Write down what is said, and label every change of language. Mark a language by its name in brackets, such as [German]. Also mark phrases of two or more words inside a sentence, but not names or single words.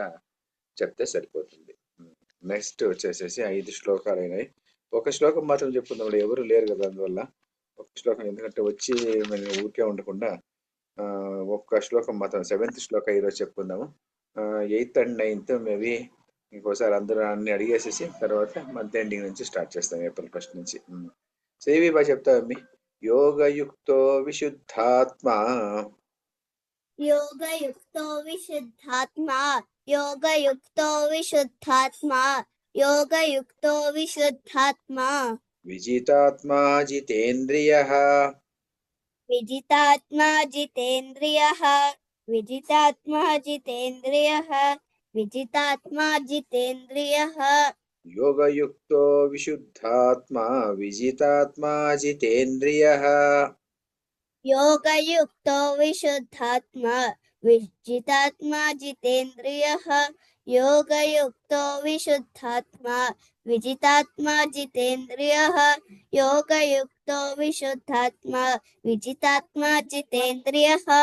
[Telugu] చెప్తే సరిపోతుంది నెక్స్ట్ వచ్చేసేసి 5 శ్లోకాలు అయినాయి ఒక శ్లోకం మాత్రం చెప్పుకుందాం ఎవరు లేరు కదా అందువల్ల ఒక శ్లోకం ఎందుకంటే వచ్చి మేము ఊరికే ఉండకుండా ఒక్క శ్లోకం మాత్రం 7th శ్లోక ఈరోజు చెప్పుకుందాము [English] 8th and 9th maybe [Telugu] ఇంకోసారి అందరూ అన్ని అడిగేసేసి తర్వాత [English] month ending [Telugu] నుంచి స్టార్ట్ చేస్తాం ఏప్రిల్ 1st నుంచి సేవి బాగా చెప్తావమ్మి [Sanskrit] యోగయుక్తో విశుద్ధాత్మ योगयुक्तो विशुद्धात्मा योगयुक्तो विशुद्धात्मा योगयुक्तो विशुद्धात्मा విజితాత్మా జితేంద్రియః विजितात्मा जितेन्द्रियः विजितात्मा जितेन्द्रियः विजितात्मा जितेन्द्रियः యోగయుక్తో విశుద్ధాత్మా విజితాత్మా జితేంద్రియః योगयुक्तो विशुद्धात्मा विजितात्मा जितेन्द्रियः योगयुक्तो विशुद्धात्मा विजितात्मा जितेन्द्रियः योगयुक्तो विशुद्धात्मा विजितात्मा जितेन्द्रियः